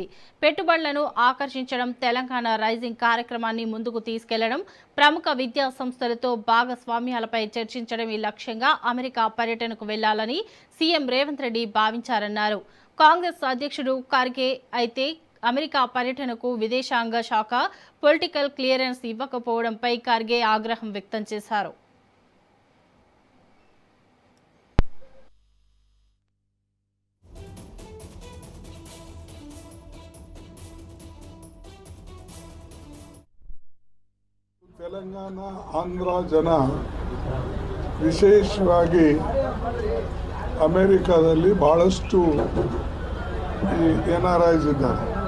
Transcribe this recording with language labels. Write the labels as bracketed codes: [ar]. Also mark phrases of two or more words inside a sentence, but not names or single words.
[te] పెట్టుబడులను ఆకర్షించడం, తెలంగాణ రైజింగ్ కార్యక్రమాన్ని ముందుకు తీసుకెళ్లడం, ప్రముఖ విద్యా సంస్థలతో భాగస్వామ్యాలపై చర్చించడం ఈ లక్ష్యంగా అమెరికా పర్యటనకు వెళ్లాలని సీఎం రేవంత్ రెడ్డి భావించారన్నారు. కాంగ్రెస్ అధ్యక్షుడు ఖర్గే అయితే అమెరికా పర్యటనకు విదేశాంగ శాఖ పొలిటికల్ క్లియరెన్స్ ఇవ్వకపోవడంపై ఖర్గే ఆగ్రహం వ్యక్తం చేశారు. [kn] ತೆಲಂಗಾಣ ಆಂಧ್ರ ಜನ ವಿಶೇಷವಾಗಿ ಅಮೆರಿಕಾದಲ್ಲಿ ಬಹಳಷ್ಟು NRIs ಇದ್ದಾರೆ.